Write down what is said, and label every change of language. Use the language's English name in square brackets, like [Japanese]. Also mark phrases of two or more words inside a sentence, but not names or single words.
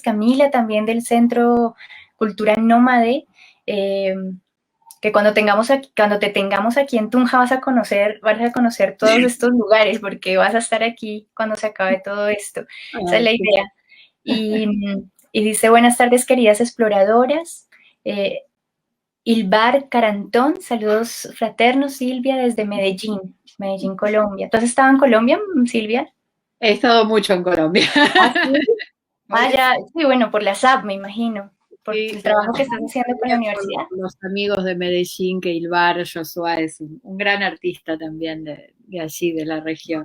[Spanish] Camila también del Centro Cultura Nómade. Que cuando te tengamos aquí en Tunja vas a conocer todos estos lugares porque vas a estar aquí cuando se acabe todo esto. Esa es Ay, la sí. idea. Y dice buenas tardes queridas exploradoras. Ilbar Carantón, saludos fraternos, Silvia, desde Medellín, Colombia. ¿Tú has estado en Colombia, Silvia? He estado mucho en Colombia. Ah, sí. Ah, Sí, ya, sí, bueno, por la SAP, me imagino, por sí, el trabajo que estás haciendo con la también por universidad. los amigos de Medellín, que Ilbar Joshua es un gran artista también de allí, de la región.